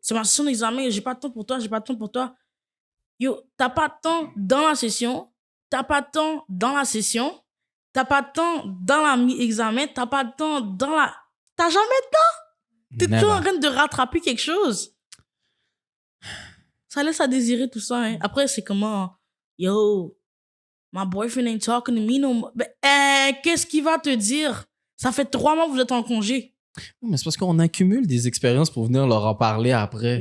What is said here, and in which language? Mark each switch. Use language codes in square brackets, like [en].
[fr] C'est ma session d'examen, j'ai pas de temps pour toi, j'ai pas de temps pour toi. Yo, t'as pas de temps dans la session, t'as pas de temps dans la session, t'as pas de temps dans l'examen, t'as pas de temps dans la... T'as jamais de temps? T'es toujours en train de rattraper quelque chose. Ça laisse à désirer tout ça, hein. Après, c'est comment... [en] Yo, my boyfriend ain't talking to me no more. [fr] Qu'est-ce qu'il va te dire? Ça fait 3 mois que vous êtes en congé. Mais c'est parce qu'on accumule des expériences pour venir leur en parler après.